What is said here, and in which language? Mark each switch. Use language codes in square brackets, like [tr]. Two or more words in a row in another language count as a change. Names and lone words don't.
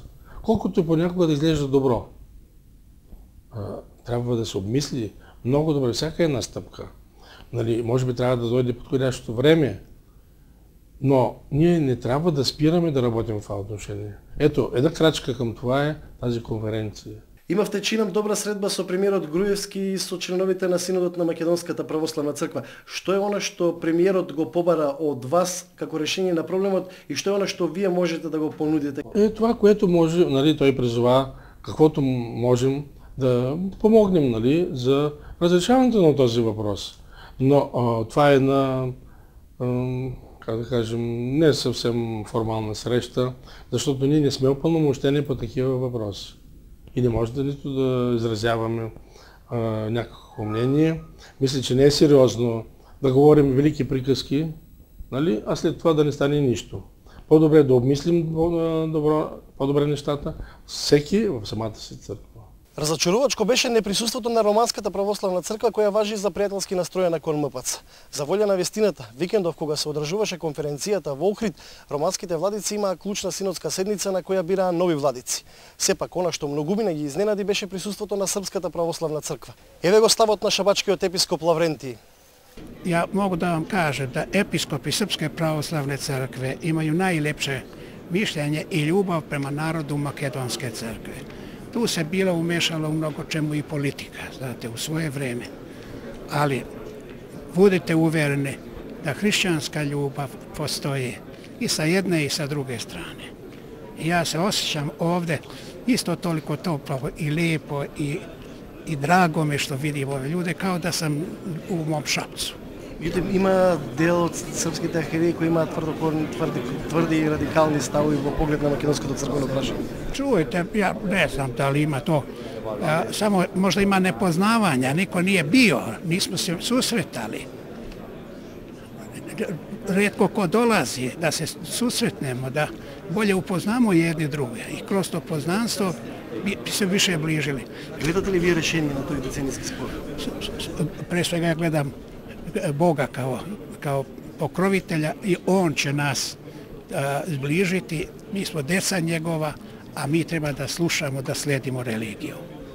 [bg] Колкото понякога да изглежда добро. Трябва да се обмисли много добре всяка една стъпка. Може би трябва да дойде подходящото време, но ние не трябва да спираме да работим в това отношение. Ето, една крачка към това е тази конференция. [mk] Имавте, чинам, добра средба со премиерот Груевски и со членовите на Синодот на Македонската православна црква. Што е она што премиерот го побара од вас како решение на проблемот и што е она што вие можете да го понудите? [bg] Това, което може, той призова, каквото можем да помогнем за разрешаването на този въпрос. Но това е как да кажем, не съвсем формална среща, защото ние не сме упълномощени по такива въпроси. И не може нито да изразяваме някакво мнение. Мисля, че не е сериозно да говорим велики приказки, а след това да не стане нищо. По-добре да обмислим по-добре нещата, всеки в самата си църква. [mk] Разочарувачко беше неприсуството на Романската православна црква која важи за пријателски настроена кон МПЦ. За волја на вестината, викендов кога се одржуваше конференцијата во Охрид, романските владици имаа клучна синодска седница на која бираа нови владици. Сепак она што многумина ги изненади беше присуството на Српската православна црква. Еве го ставот на шабачкиот епископ Лаврентиј. [sr] Ja mogu da vam kažem da episkopi Srpske pravoslavne crkve imaju najlepše mišljenje i ljubav prema narodu Makedonske crkve. Tu se bilo umešalo u mnogo čemu i politika, znate, u svoje vreme. Ali budite uvereni da hrišćanska ljubav postoji i sa jedne i sa druge strane. I ja se osjećam ovdje isto toliko toplo i lijepo i drago mi što vidim ove ljude kao da sam u mom Šapcu. [mk] Има дел од српските архиереи кои имаат тврди и радикални ставови во поглед на македонското црквено прашање. [sr] Čujte, ja ne znam da li ima to, samo možda ima nepoznavanja, niko nije bio, nismo se susretali. Rijetko ko dolazi da se susretnemo, da bolje upoznamo jedni druge i kroz to poznanstvo bi se više bližili. [mk] Гледате ли вие решение на тој деценијски спор? [sr] Pre svega ja gledam Boga kao pokrovitelja i On će nas zbližiti. Mi smo deca njegova, a mi treba da slušamo, da sledimo religiju.